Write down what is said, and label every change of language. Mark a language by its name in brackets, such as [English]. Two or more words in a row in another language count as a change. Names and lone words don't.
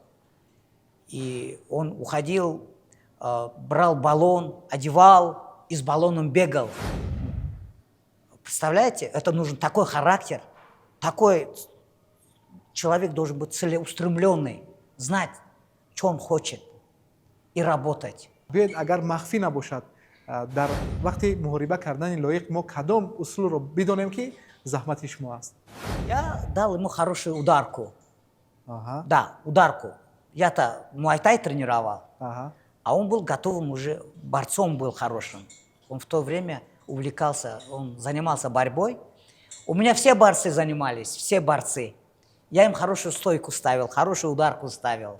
[Russian] И он уходил, брал баллон, одевал и с баллоном бегал. Представляете, это нужен такой характер, такой человек должен быть целеустремленный, знать, что он хочет, и работать. [Tajik] биёед агар махфӣ набошад дар вақти муҳориба кардани лоиқ мо кадом усулро бидонем ки заҳмати шумо аст? [Russian] Я дал ему хорошую ударку. Аҳа, Да, ударку. Я-то муай-тай тренировал, аҳа. а он был готовым уже, борцом был хорошим. Он в то время увлекался, он занимался борьбой. У меня все борцы занимались, все борцы. Я им хорошую стойку ставил, хорошую ударку ставил.